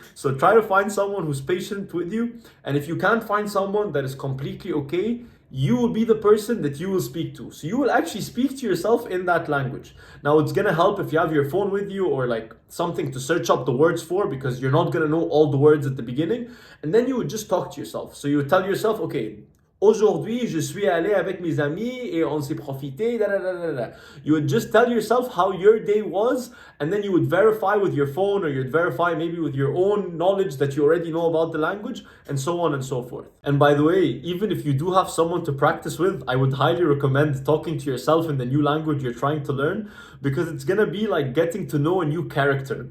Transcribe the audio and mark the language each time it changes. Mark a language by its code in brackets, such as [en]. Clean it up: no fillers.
[en] So try to find someone who's patient with you. And if you can't find someone that is completely okay, you will be the person that you will speak to. So you will actually speak to yourself in that language. Now it's gonna help if you have your phone with you or like something to search up the words for, because you're not gonna know all the words at the beginning. And then you would just talk to yourself. So you would tell yourself, okay, [fr] aujourd'hui, je suis allé avec mes amis et on s'est profité. Da, da, da, da, da. [en] You would just tell yourself how your day was, and then you would verify with your phone, or you'd verify maybe with your own knowledge that you already know about the language, and so on and so forth. And by the way, even if you do have someone to practice with, I would highly recommend talking to yourself in the new language you're trying to learn, because it's gonna be like getting to know a new character.